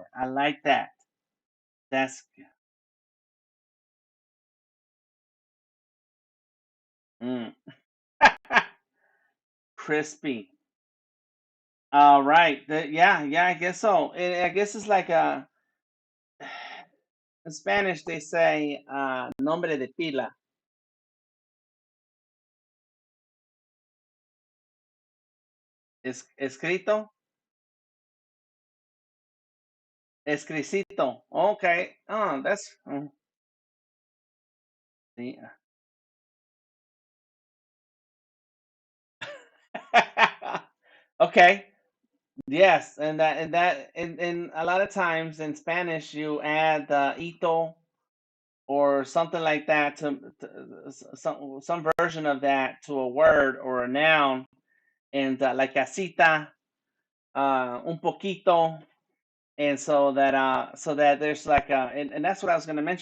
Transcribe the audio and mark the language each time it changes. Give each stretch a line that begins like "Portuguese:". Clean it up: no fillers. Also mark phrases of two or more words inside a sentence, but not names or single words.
English: I like that. That's mm. Crispy. All right. Yeah, I guess so. I guess it's like in Spanish they say
Spanish: nombre de pila. Escrito, escricito.
English: Okay. Oh, that's yeah. Okay. Yes, and a lot of times in Spanish you add ito or something like that to some version of that to a word or a noun, and like casita,
Spanish: un poquito,
English: and so that there's like and that's what I was going to mention.